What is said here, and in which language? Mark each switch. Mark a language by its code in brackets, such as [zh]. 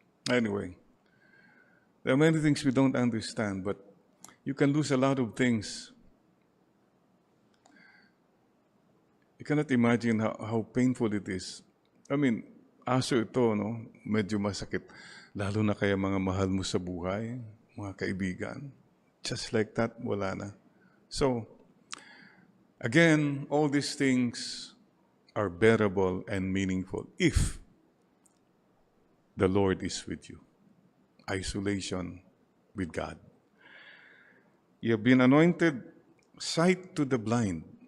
[en] Anyway, there are many things we don't understand, but you can lose a lot of things. You cannot imagine how painful it is. I mean, [tl] aso ito, no? Medyo masakit. Lalo na kaya mga mahal mo sa buhay, mga kaibigan. [en] Just like that, [tl] wala na. [en] So, again, all these things are bearable and meaningful if the Lord is with you. Isolation with God. You have been anointed, sight to the blind.